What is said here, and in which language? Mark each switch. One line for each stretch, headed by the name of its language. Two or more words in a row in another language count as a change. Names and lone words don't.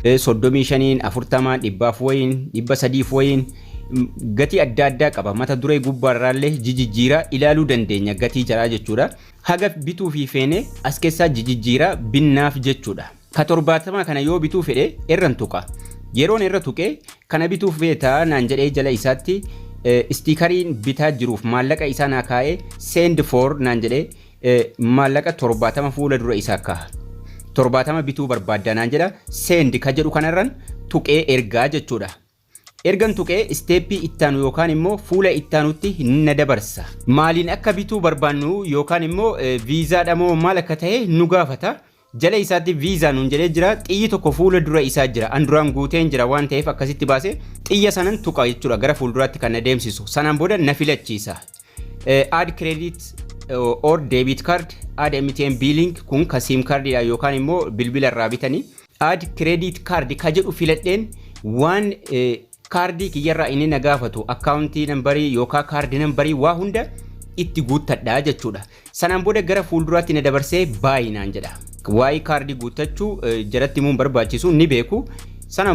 Oromo: 35 40 dhibbaaf wayin 300 wayin gatii adda addaa qaba mata duree gubbaarraallee jijjiira ilaaluu dandeenya gatii jaraa jechuudha haga bituu fi feene as keessaa jijjiira binnaaf jechuudha ka 70 kana yoo bituu fedhe irran tuqa yeroon irra tuqe kana bituu feeta naan jedhee jala isaatti stiikeriin bitaa jiruuf maallaqa isaa naa kaa'ee
English: send for
Oromo: naan jedhee maallaqa 70 fuula dura isaa kaa'a 70 bituu barbaaddanaan jedha send ka jedhu kanarran tuqee ergaa jechuudha ergan tuqee steepii ittaanu yookaan immoo fuula ittaanutti na dabarsa maaliin akka bituu barbaannu yookaan immoo viizaadha moo maal akka ta'e nu gaafata jala isaatti viizaa nuun jedhee jira xiyyi tokko fuula dura isaa jira anduraan guuteen jira waan ta'eef akkasitti baase xiyya sanan tuqa jechuudha gara fuulduraatti kan na deemsisu sanaan booda na filachiisa
English: add credit or debit card add MTN billing
Oromo: kun ka
English: sim card
Oromo: yookaan immoo bilbila irraa bitanii
English: add credit card
Oromo: ka jedhu filadheen waan kaardii kiyyarraa inni na gaafatu akkaawuntii nambarii yookaan kaardii nambarii waa hunda itti guuttadhaa jechuudha sanaan booda gara fuulduraatti na dabarsee baay'inaan jedha waa'ee kaardii guuttachuu jalatti muun barbaachisu ni beeku sanaan